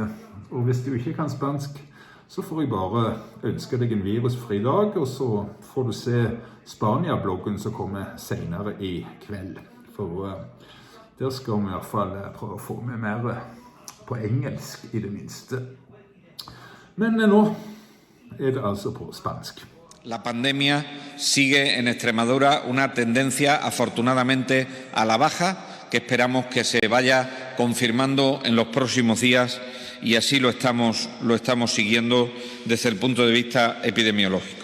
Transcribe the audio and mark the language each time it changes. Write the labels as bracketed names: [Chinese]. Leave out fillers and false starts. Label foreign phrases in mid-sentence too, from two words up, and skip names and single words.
[Norwegian] Og hvis du ikke kan spansk, så får jeg bare ønske deg en virusfri dag, og så får du se Spania-bloggen som kommer senere i kveld. For der skal vi i hvert fall prøve å få med mer på engelsk i det minste. Men nå det altså på spansk. [Spanish] La pandemia sigue en Extremadura una tendencia afortunadamente a la baja, que esperamos que se vaya confirmando en los próximos días, y así lo estamos siguiendo desde el punto de vista epidemiológico.